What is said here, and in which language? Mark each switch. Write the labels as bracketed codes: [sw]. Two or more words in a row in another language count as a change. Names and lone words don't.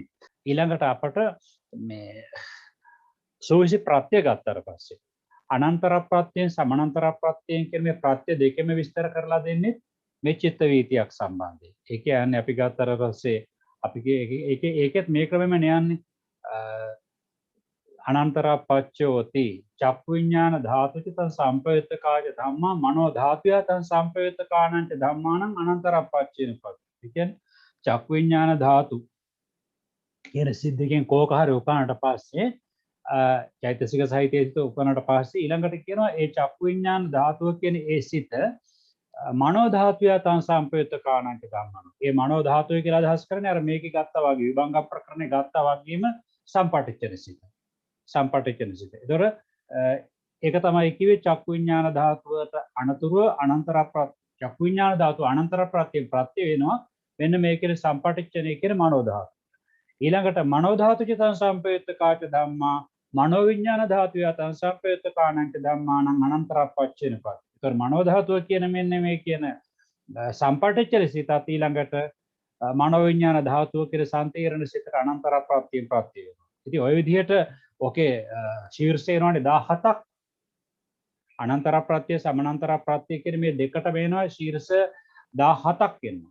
[si] ඊළඟට අපට මේ සෝවිසි ප්‍රත්‍ය ගත්තට පස්සේ අනන්තර ප්‍රත්‍යයෙන් සමානතර ප්‍රත්‍යයෙන් කියන මේ ප්‍රත්‍ය දෙකෙම විස්තර කරලා දෙන්නේ මේ චිත්ත වීතියක් සම්බන්ධයෙන්. ඒ කියන්නේ අපි ගත්තට පස්සේ අපි ඒකෙත් මේ ක්‍රමෙම යන්නේ [pi] අනන්තර පච්චෝති චක්කු විඥාන ධාතුච තං සම්පයුත්ත කාය ධම්මා මනෝ ධාතුය තං සම්පයුත්ත කාණංච ධම්මානං අනන්තර පච්චේන පත්. [si] ඒ කියන්නේ චක්කු විඥාන ධාතු කියන සිද්දකින් කෝක හරි උපන්නට පස්සේ චෛතසික සහිතයට උපන්නට පස්සේ ඊළඟට කියනවා ඒ චක්කු විඥාන ධාතුව කියන ඒ සිත [pi] මනෝ ධාතුය තං සම්පයුත්ත කාණංච ධම්මානං. [si] ඒ මනෝ ධාතුව කියලා අදහස් කරන්නේ අර මේකේ ගත්තා වගේ විභංග ප්‍රකරණේ ගත්තා වගේම සම්පටිච්ඡන සිත. සම්පටිච්ඡන සිත. ඒතර ඒක තමයි කිව්වේ චක්කු විඥාන ධාතුවට අනතුරුව අනන්තර චක්කු විඥාන ධාතුව අනන්තර ප්‍රත්‍ය වෙනවා. මෙන්න මේකේ සම්පටිච්ඡනේ කියන මනෝ ධාතුව. [pi] ඊළඟට මනෝ ධාතු චිතං සම්පයුත්ත කාච ධම්මා මනෝ විඥාන ධාතුය තං සම්පයුත්ත කාණංච ධම්මානං අනන්තර පච්චේන පත්. [si] ඒතර මනෝ ධාතුව කියන මෙන්න මේ කියන සම්පටිච්ඡන සිතත් ඊළඟට මනෝ විඥාන ධාතුව කියන සම්තීරණ සිතට අනන්තර ප්‍රත්‍ය වෙනවා. ඉතින් ওই විදිහට ඔකේ ශීර්ෂය එනවානේ 17ක් අනන්තර ප්‍රත්‍ය සමානතර ප්‍රත්‍ය කියන මේ දෙකට වෙනවා ශීර්ෂ 17ක් එනවා.